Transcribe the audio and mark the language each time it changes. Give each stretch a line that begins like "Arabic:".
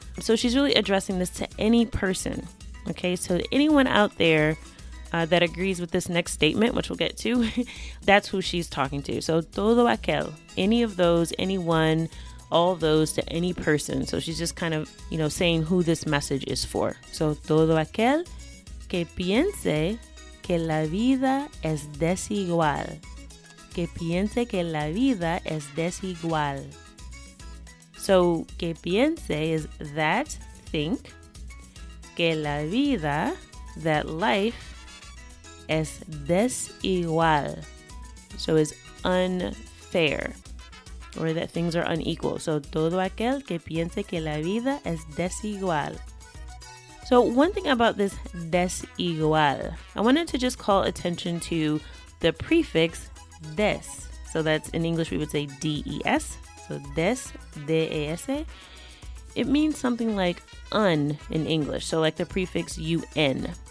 English: So she's really addressing this to any person. Okay, so anyone out there that agrees with this next statement, which we'll get to, that's who she's talking to. So
Spanish: todo aquel,
English: any of those, anyone, all of those to any person. So she's just kind of, saying who this message is for.
Spanish: So todo aquel que piense que la vida es desigual. Que piense que la vida es desigual. So, que piense
English: is that, think,
Spanish: que la vida,
English: that life,
Spanish: es desigual.
English: So is unfair, or that things are unequal.
Spanish: So, todo aquel que piense que la vida es desigual.
English: So, one thing about this desigual, I wanted to just call attention to the prefix des. So that's in English we would say des. So des, des. It means something like un in English. So like the prefix un.